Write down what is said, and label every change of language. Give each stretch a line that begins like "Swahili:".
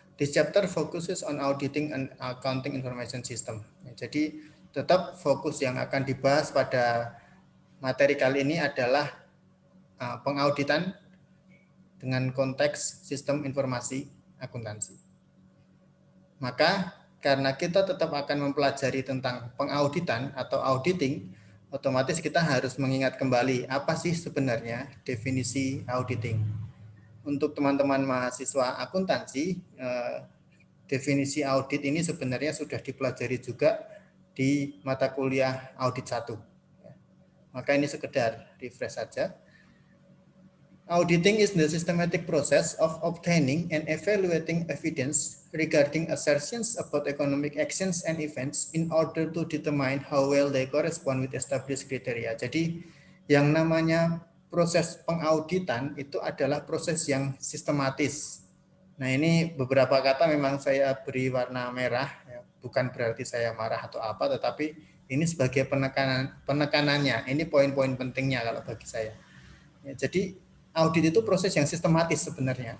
English: This chapter focuses on auditing and accounting information system.
Indonesian: Ya, jadi tetap fokus yang akan dibahas pada materi kali ini adalah pengauditan dengan konteks sistem informasi akuntansi. Maka karena kita tetap akan mempelajari tentang pengauditan atau auditing, otomatis kita harus mengingat kembali apa sih sebenarnya definisi auditing. Untuk teman-teman mahasiswa akuntansi, definisi audit ini sebenarnya sudah dipelajari juga di mata kuliah audit 1. Maka ini sekedar refresh saja.
English: Auditing is the systematic process of obtaining and evaluating evidence regarding assertions about economic actions and events in order to determine how well they correspond with established criteria.
Indonesian: Jadi yang namanya proses pengauditan itu adalah proses yang sistematis. Nah, ini beberapa kata memang saya beri warna merah, ya. Bukan berarti saya marah atau apa, tetapi ini sebagai penekanannya. Ini poin-poin pentingnya kalau bagi saya. Ya, jadi audit itu proses yang sistematis sebenarnya.